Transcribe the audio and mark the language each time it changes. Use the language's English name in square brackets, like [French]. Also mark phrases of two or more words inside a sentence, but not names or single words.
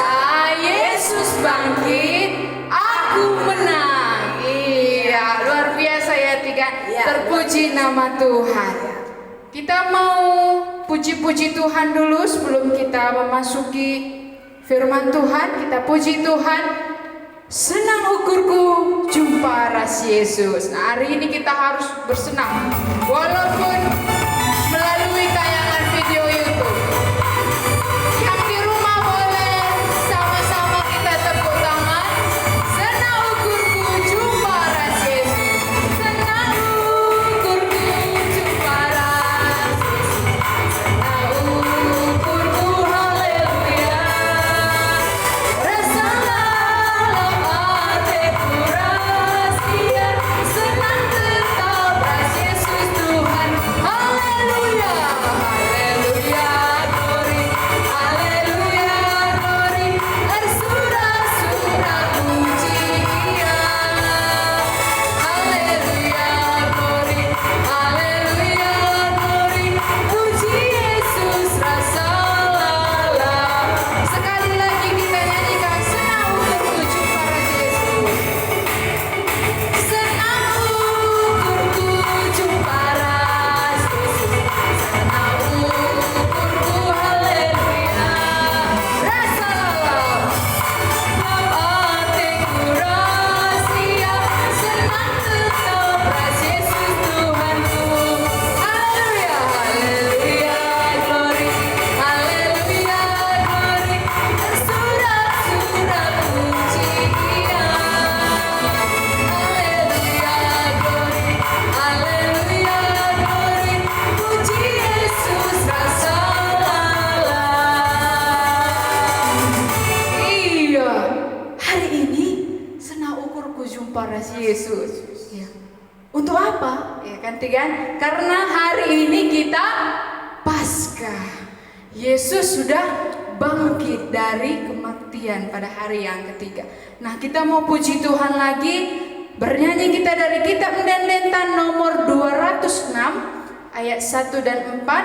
[Indonesian] Yesus bangkit, aku menang. Iya, luar biasa ya, Tigan. Terpuji nama Tuhan. Kita mau puji-puji Tuhan dulu sebelum kita memasuki firman Tuhan. Kita puji Tuhan. [Batak Karo] Senang ukurku jumpa ras Yesus. [Indonesian] Nah, hari ini kita harus bersenang walaupun melalui tayangan video YouTube. Yang di rumah boleh sama-sama kita tepuk tangan. [Batak Karo] Senang ukurku jumpa ras Yesus. Senang ukurku jumpa ras Yesus. Senang ukurku haleluya. Rasalah hatiku ras Dia. Senang tetap ras Yesus Tuhan. Haleluya, haleluya, glory, haleluya, glory. Bersurat-surat puji Dia. Haleluya, glory, haleluya, glory. Puji Yesus rasalah. [Indonesian] Sekali lagi kita nyanyikan senang [Batak Karo] ukurku jumpa ras Yesus. Senang ukurku jumpa ras Yesus. Senang ukurku haleluya. Rasalah hatiku ras Dia. Senang tetap ras Yesus Tuhanku. Haleluya, haleluya, glory, haleluya, glory. Bersurat-surat puji Dia. Haleluya, glory, haleluya, glory. Puji Yesus rasalah. [Indonesian] Iya, hari ini senang [Batak Karo] ukurku jumpa ras Yesus. [Indonesian] Ya. Untuk apa? Ya kan, Tigan? Karena hari ini kita Paskah. Yesus sudah bangkit dari kematian pada hari yang ketiga. Nah, kita mau puji Tuhan lagi. Bernyanyi kita dari kitab Mendendentan nomor 206 ayat 1 dan 4.